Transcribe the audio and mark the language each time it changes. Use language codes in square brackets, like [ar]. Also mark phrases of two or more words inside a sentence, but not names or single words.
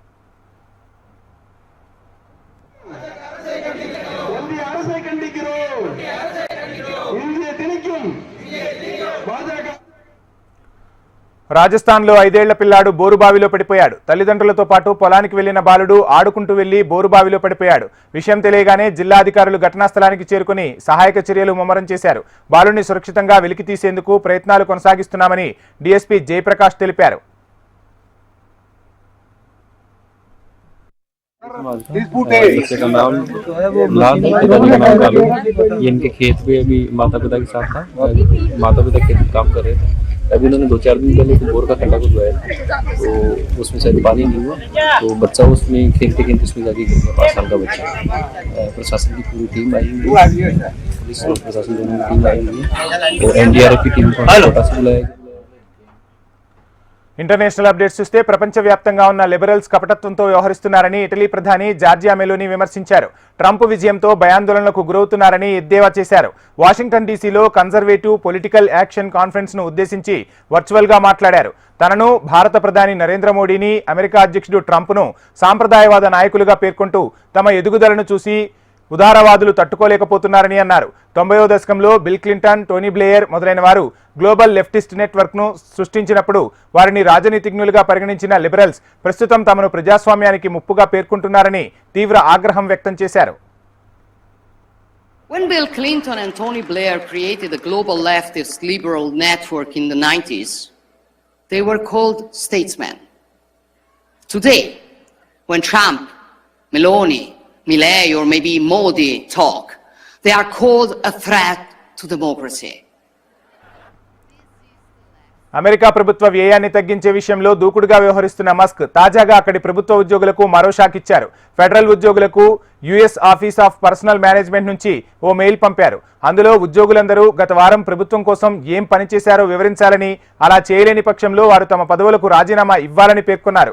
[te] రాజస్థాన్లో 5 ఏళ్ల పిల్లాడు బోరుబావిలో పడిపోయాడు. తల్లిదండ్రులతో పాటు పొలానికి వెళ్లిన బాలుడు ఆడుకుంటూ వెళ్లి బోరుబావిలో పడిపోయాడు. విషయం తెలియగానే జిల్లా అధికారులు ఘటనా స్థలానికి చేరుకుని సహాయక చర్యలు ముమ్మరం చేశారు. బాలుడిని సురక్షితంగా వెలికి తీసేందుకు ప్రయత్నాలు కొనసాగిస్తున్నామని డీఎస్పీ జయప్రకాష్ తెలిపారు. [hi] इनके खेत पे अभी माता पिता के साथ था, माता पिता खेत काम कर रहे थे. अभी उन्होंने 2-4 दिन पहले बोर का खड्डा खुदवाया, तो उसमें शायद पानी नहीं हुआ, तो बच्चा उसमें खेलते खेलते उसमें जाके गिर गया. 5 साल का बच्चा. प्रशासन की पूरी टीम आई हुई है, पुलिस और प्रशासन दोनों की टीम आई हुई है, और एनडीआरएफ की टीम को कोटा से बुलाया गया. [en] international updates [te] చూస్తే ప్రపంచవ్యాప్తంగా ఉన్న లిబరల్స్ కపటత్వంతో వ్యవహరిస్తున్నారని ఇటలీ ప్రధాని జార్జియా మెలోని విమర్శించారు. ట్రంప్ విజయంతో భయాందోళనలకు గురవుతున్నారని ఎద్దేవా చేశారు. వాషింగ్టన్ డీసీలో కన్జర్వేటివ్ పొలిటికల్ యాక్షన్ కాన్ఫరెన్స్ ను ఉద్దేశించి వర్చువల్ గా మాట్లాడారు. తనను, భారత ప్రధాని నరేంద్ర మోడీని, అమెరికా అధ్యక్షుడు ట్రంప్ ను సాంప్రదాయవాద నాయకులుగా పేర్కొంటూ తమ ఎదుగుదలను చూసి ఉదారవాదులు తట్టుకోలేకపోతున్నారని అన్నారు. 90వ దశకంలో బిల్ క్లింటన్, టోనీ బ్లేయర్ మొదలైన వారు [en] global leftist network [te] ను సృష్టించినప్పుడు వారిని రాజనీతిజ్ఞులుగా పరిగణించిన లిబరల్స్ ప్రస్తుతం తమను ప్రజాస్వామ్యానికి ముప్పుగా పేర్కొంటున్నారని తీవ్ర ఆగ్రహం వ్యక్తం చేశారు. [en] When Bill Clinton and Tony Blair created the global leftist liberal network in the 90s, they were called statesmen. Today, when Trump, Meloni, Milley or maybe Modi talk, they are called a threat to democracy. [te] అమెరికా ప్రభుత్వ వ్యయాన్ని తగ్గించే విషయంలో దూకుడుగా వ్యవహరిస్తున్న మస్క్ తాజాగా అక్కడి ప్రభుత్వ ఉద్యోగులకు మరో షాక్ ఇచ్చారు. ఫెడరల్ ఉద్యోగులకు యుఎస్ ఆఫీస్ ఆఫ్ పర్సనల్ మేనేజ్మెంట్ నుంచి ఓ మెయిల్ పంపారు. అందులో ఉద్యోగులందరూ గత వారం ప్రభుత్వం కోసం ఏం పనిచేశారో వివరించాలని, అలా చేయలేని పక్షంలో వారు తమ పదవులకు రాజీనామా ఇవ్వాలని పేర్కొన్నారు.